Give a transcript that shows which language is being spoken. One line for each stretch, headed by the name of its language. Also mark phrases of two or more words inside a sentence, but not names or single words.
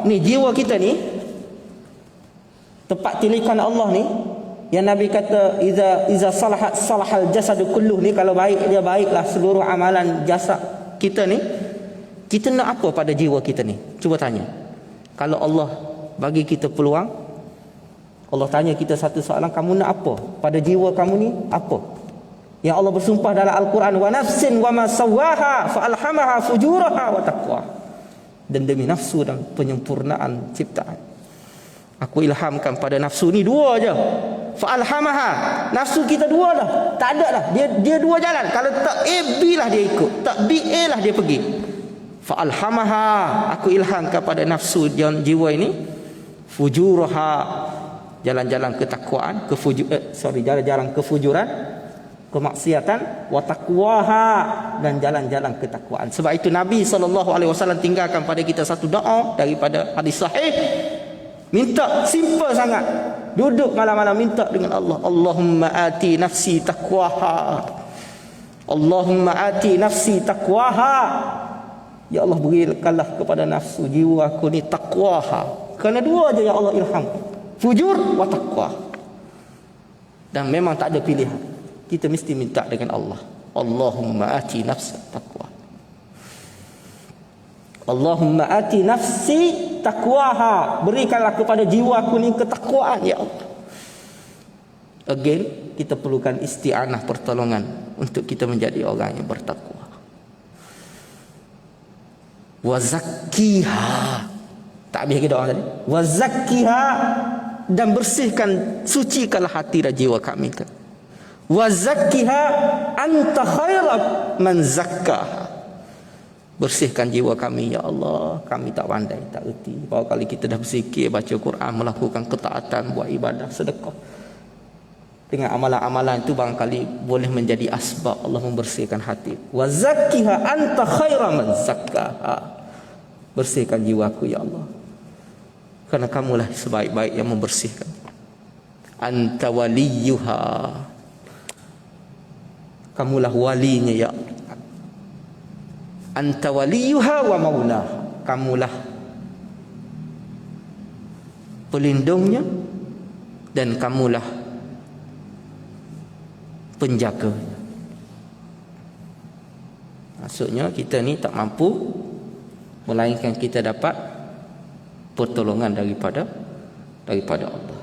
Malay: Ni jiwa kita ni, tempat tilikan Allah ni, yang Nabi kata
Arabic: إذا صلحت صلح الجسد كله
Malay: ni, kalau baik dia baiklah seluruh amalan jasad kita ni. Kita nak apa pada jiwa kita ni? Cuba tanya. Kalau Allah bagi kita peluang, Allah tanya kita satu soalan, kamu nak apa pada jiwa kamu ni? Apa? Yang Allah bersumpah dalam Al-Quran,
Arabic: ونفس وما سواها فألهمها فجورها وتقوى.
Malay: Dan demi nafsu dan penyempurnaan ciptaan, aku ilhamkan pada nafsu ni dua aja.
Arabic: فألهمها,
Malay: nafsu kita dua dah. Tak ada dah. Dia dua jalan. Kalau tak A, B lah dia ikut. Tak B, A lah dia pergi.
Arabic: فألهمها,
Malay: aku ilhamkan pada nafsu jiwa ini fujuraha, jalan-jalan ketakwaan, jalan-jalan kefujuran, kemaksiatan,
Arabic: وتقواها,
Malay: dan jalan-jalan ketakwaan. Sebab itu Nabi SAW tinggalkan pada kita satu doa daripada hadis sahih. Minta simple sangat. Duduk malam-malam minta dengan Allah.
Arabic: اللهم آت نفسي تقواها. اللهم آت نفسي تقواها. يا الله,
Malay: berikanlah kepada nafsu jiwa aku ni taqwaha. Kerana dua aja yang Allah ilham.
Arabic: فجور وتقوى.
Malay: Dan memang tak ada pilihan. Kita mesti minta dengan Allah.
Arabic: اللهم آت نفسي تقوى. اللهم آت نفسي تقواها.
Malay: Berikanlah kepada jiwaku ni ketakwaan
Arabic: يا الله.
Malay: Again, kita perlukan isti'anah, pertolongan untuk kita menjadi orang yang bertakwa.
Arabic: وزكها.
Malay: Tak habis lagi doa tadi.
Arabic: وزكها,
Malay: dan bersihkan, sucikanlah hati dan jiwa kami.
Arabic: وزكها أنت خير من زكاها.
Malay: Bersihkan jiwa kami
Arabic: يا الله.
Malay: Kami tak pandai, tak erti. Bahawa kali kita dah berzikir, baca Quran, melakukan ketaatan, buat ibadah, sedekah, dengan amalan-amalan itu barangkali boleh menjadi asbab Allah membersihkan hati.
Arabic: وزكها أنت خير من زكاها.
Malay: Bersihkan jiwaku
Arabic: يا الله,
Malay: kerana kamulah sebaik-baik yang membersihkan.
Arabic: أنت وليها,
Malay: kamulah walinya
Arabic: يا الله. أنت وليها ومولاها,
Malay: kamulah pelindungnya dan kamulah penjaganya. Maksudnya kita ni tak mampu, melainkan kita dapat pertolongan daripada Allah.